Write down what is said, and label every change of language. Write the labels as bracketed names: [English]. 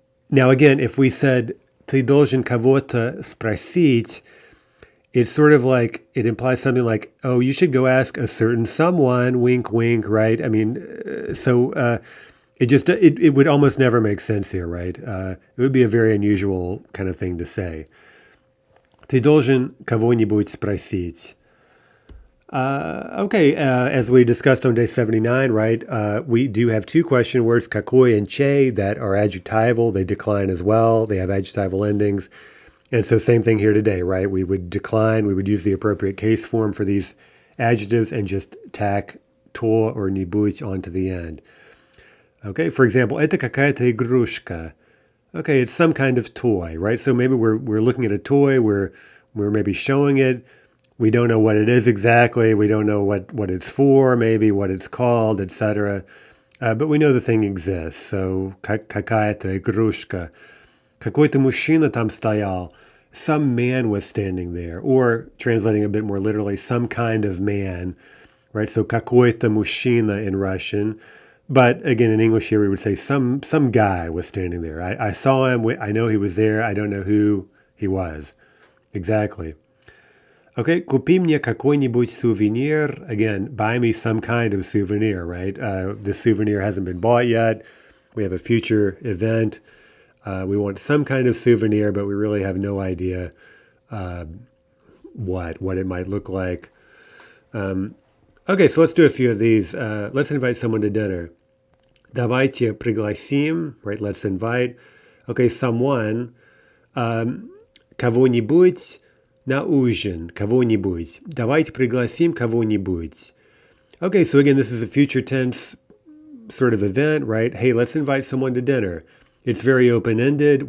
[English] Now, again, if we said [Russian] ты должен кого-то спросить, [English] it's sort of like, it implies something like, oh, you should go ask a certain someone, wink, wink, right? I mean, it would almost never make sense here, right? It would be a very unusual kind of thing to say. [Russian] Ты должен кого-нибудь спросить. [English] Okay, as we discussed on day 79, right, we do have two question words, какой and che, that are adjectival. They decline as well. They have adjectival endings. And so same thing here today, right? We would decline, we would use the appropriate case form for these adjectives and just tack to or нибудь onto the end. Okay, for example, [Russian] это какая-то игрушка. [English] Okay, it's some kind of toy, right? So maybe we're looking at a toy, we're maybe showing it. We don't know what it is exactly. We don't know what it's for, maybe what it's called, etc. But we know the thing exists. [Russian] So какая-то игрушка. Какой-то мужчина там стоял. [English] Some man was standing there. Or, translating a bit more literally, some kind of man. Right? So [Russian] какой-то мужчина [English] in Russian. But again, in English here, we would say some guy was standing there. I saw him. I know he was there. I don't know who he was. Exactly. [Russian] Okay, купи мне какой-нибудь souvenir. [English] Again, buy me some kind of souvenir, right? The souvenir hasn't been bought yet. We have a future event. We want some kind of souvenir, but we really have no idea what it might look like. Okay, so let's do a few of these. Let's invite someone to dinner. [Russian] Давайте пригласим, right? [English] Let's invite. Okay, someone. [Russian] Кого-нибудь на ужин. Кого-нибудь. Давайте пригласим кого-нибудь. [English] Okay, so again, this is a future tense sort of event, right? Hey, let's invite someone to dinner. It's very open-ended.